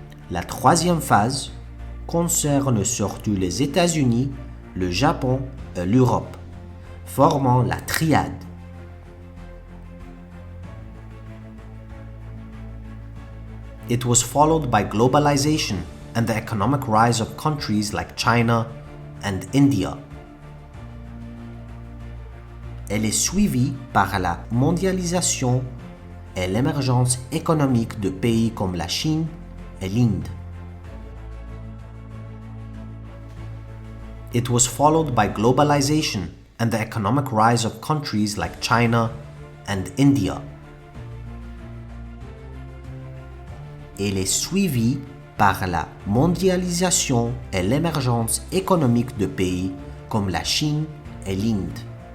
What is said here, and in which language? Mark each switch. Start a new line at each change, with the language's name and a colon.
French: La troisième phase concerne surtout les États-Unis, le Japon et l'Europe, formant la triade.
English: It was followed by globalization and the economic rise of countries like China and India.
French: Elle est suivie par la mondialisation et l'émergence économique de pays comme la Chine et l'Inde.
English: It was followed by globalization and the economic rise of countries like China and India.
French: Elle est suivie par la mondialisation et l'émergence économique de pays comme la Chine et l'Inde.